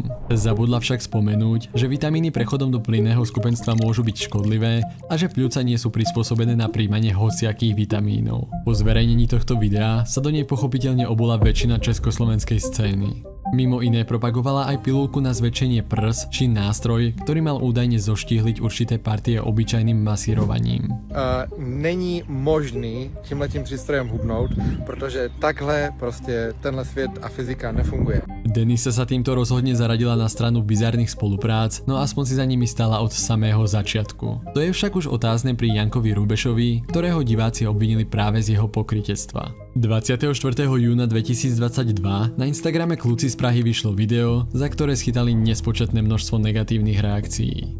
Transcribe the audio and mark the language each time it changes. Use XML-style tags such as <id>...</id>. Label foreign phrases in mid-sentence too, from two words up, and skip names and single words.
<sk>Zabudla však spomenúť, že vitamíny prechodom do plynného skupenstva môžu byť škodlivé a že pľúca nie sú prispôsobené na príjmanie hociakých vitamínov. Po zverejnení tohto videa sa do nej pochopiteľne obula väčšina československej scény. Mimo iné propagovala aj pilulku na zväčšenie prs či nástroj, ktorý mal údajne zoštíhliť určité partie obyčajným masírovaním.</sk> <cs>Není možný tímhletím přístrojem hubnout, protože takhle prostě tenhle svět a fyzika nefunguje.</cs> <sk>Denisa sa týmto rozhodne zaradila na stranu bizárnych spoluprác, no aspoň si za nimi stála od samého začiatku. To je však už otázne pri Jankovi Rubešovi, ktorého diváci obvinili práve z jeho pokrytectva. 24. júna 2022 na Instagrame Kluci z Prahy vyšlo video, za ktoré schytali nespočetné množstvo negatívnych reakcií.</sk>